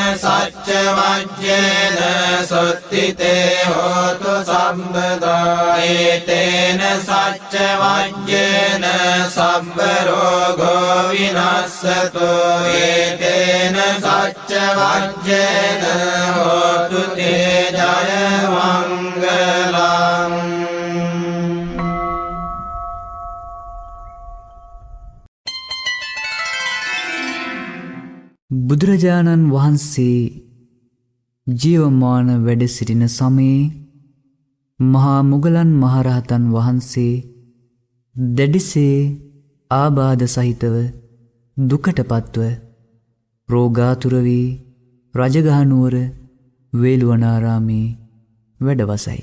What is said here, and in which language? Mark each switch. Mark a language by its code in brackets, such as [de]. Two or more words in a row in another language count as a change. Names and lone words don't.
[pi] සච්ච වජ්ජේන සොත්තිතේ හෝතු සම්බදා ඒතේන සච්ච වජ්ජේන සබ්බ රෝගෝ විනස්සතු ඒතේන සච්ච වජ්ජේන හෝතු තේ ජය මංගලං. [si] බුදුරජාණන් වහන්සේ ජීවමාන වැඩ සිටින සමයේ මහා මුගලන් මහරහතන් වහන්සේ දැඩිසේ ආබාධ සහිතව දුකටපත්ව රෝගාතුර වී රජගහනුවර වේළුවනාරාමේ වැඩවසයි.